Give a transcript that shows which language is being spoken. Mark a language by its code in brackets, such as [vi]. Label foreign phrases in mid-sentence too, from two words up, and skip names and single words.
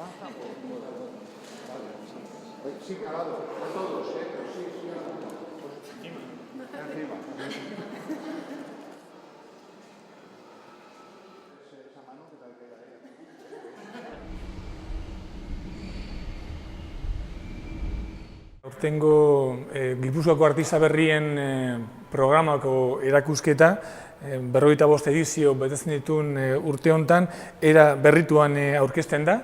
[es] Sí, calado, no todos, pero sí, encima. Esa mano que tal queda ahí. [eu] Aurtengo Gipuzkoako Artista Berrien programako erakusketa, 45 edizio betetzen dituen urte honetan, era berrituan aurkezten da.